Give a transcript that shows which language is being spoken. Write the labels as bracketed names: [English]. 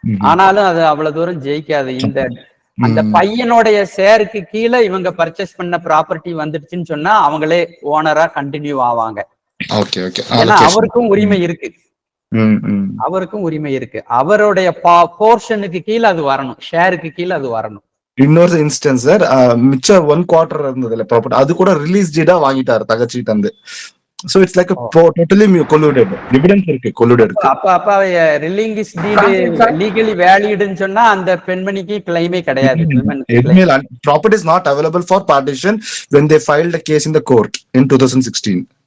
[Tamil] ஆனாலும் அது அவ்வளவு தூரம் ஜெயிக்காது. இந்த அந்த பையனுடைய ஷேருக்கு கீழே இவங்க பர்ச்சேஸ் பண்ண ப்ராப்பர்ட்டி வந்துடுச்சுன்னு சொன்னா அவங்களே ஓனரா கண்டினியூ ஆவாங்க. ஏன்னா அவருக்கும் உரிமை இருக்கு. அவருக்கும் உரிமை இருக்கு. அவருடைய போர்ஷனுக்கு கீழே அது வரணும், ஷேருக்கு கீழே அது வரணும். இன்னொரு இன்ஸ்டன்ஸ் சார், மிச்சம் 1/4 இருந்ததுல ப்ராப்பர்ட்டி அது கூட ரிலீஸ் டீடா வாங்கிட்டாரு தகச்சிட்டு வந்து. [English] So it's like a totally colluded. Evidence [Tamil] இருக்கு [English] colluded. [Tamil] அப்ப ரிலீஸ் டீட் லீகலி வேலிட்னு சொன்னா அந்த பெண்மணிக்கு கிளைமே கிடையாது. [English] Property is not available for partition when they filed a case in the court in 2016.